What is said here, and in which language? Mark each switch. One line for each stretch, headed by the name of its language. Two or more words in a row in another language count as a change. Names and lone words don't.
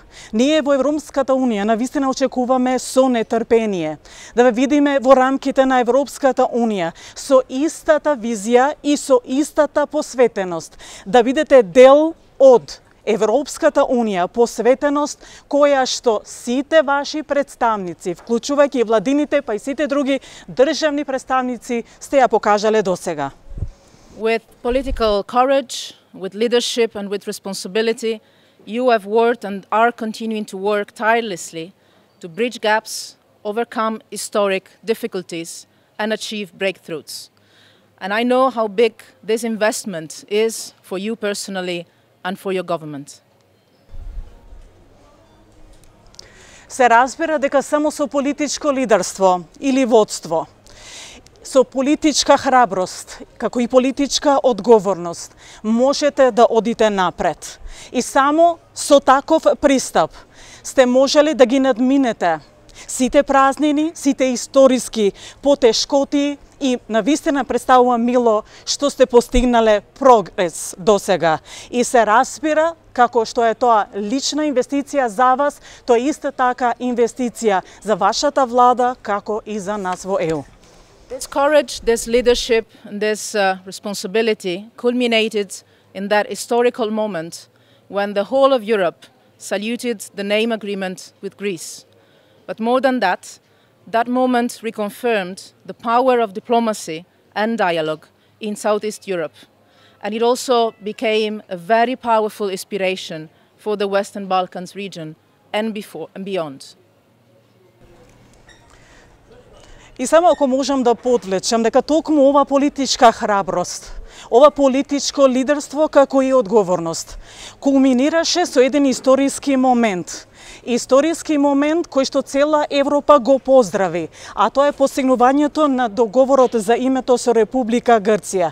Macedonian: Ние во Европската Унија навистина очекуваме со нетрпение да ве видиме во рамките на Европската Унија со истата визија и со истата посветеност, да бидете дел од Европската Унија, посветеност која што сите ваши представници, вклучувајќи и владините, па и сите други државни представници, сте ја покажале досега.
English: With political courage, with leadership and with responsibility, you have worked and are continuing to work tirelessly to bridge gaps, overcome historic difficulties and achieve breakthroughs. And I know how big this investment is for you personally and for your government.
Macedonian: Се разбира дека само со политичко лидерство или водство, со политичка храброст, како и политичка одговорност, можете да одите напред. И само со таков пристап сте можели да ги надминете сите празнини, сите историски потешкоти и навистина представува мило што сте постигнале прогрес досега. И се разбира како што е тоа лична инвестиција за вас, тоа е иста така инвестиција за вашата влада како и за нас во ЕУ.
English: This courage, this leadership, and this responsibility culminated in that historical moment when the whole of Europe saluted the name agreement with Greece. But more than that, that moment reconfirmed the power of diplomacy and dialogue in Southeast Europe. And it also became a very powerful inspiration for the Western Balkans region and beyond.
Macedonian: И само ако можам да подлечам дека токму ова политичка храброст, ова политичко лидерство како и одговорност кулминираше со еден историски момент. Историски момент кој што цела Европа го поздрави, а тоа е постигнувањето на договорот за името со Република Грција.